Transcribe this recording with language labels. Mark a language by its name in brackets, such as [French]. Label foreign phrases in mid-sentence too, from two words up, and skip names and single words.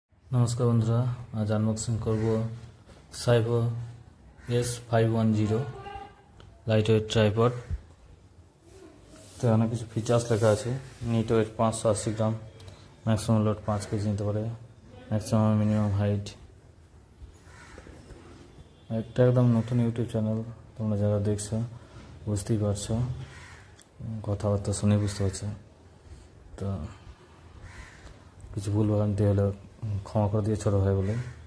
[Bangla] নমস্কার বন্ধুরা আজ আনবক্সিং করব साइबो S510 [English] light weight tripod. [Bangla] তো অনেক কিছু ফিচার্স লেখা আছে। [English] net weight 580 ग्राम, maximum load 5 केजी [Bangla] নিতে পারে, [English] maximum minimum height. [Bangla] একটা একদম নতুন [English] YouTube channel, [Bangla] তোমরা যারা দেখছো বুঝতেই পারছো, কথাবার্তা শুনে বুঝতে পারছো। তো কিছু ভুল ভ্রান্তি হলে ক্ষমা করে দিয়ে ছোট ভাই বলে।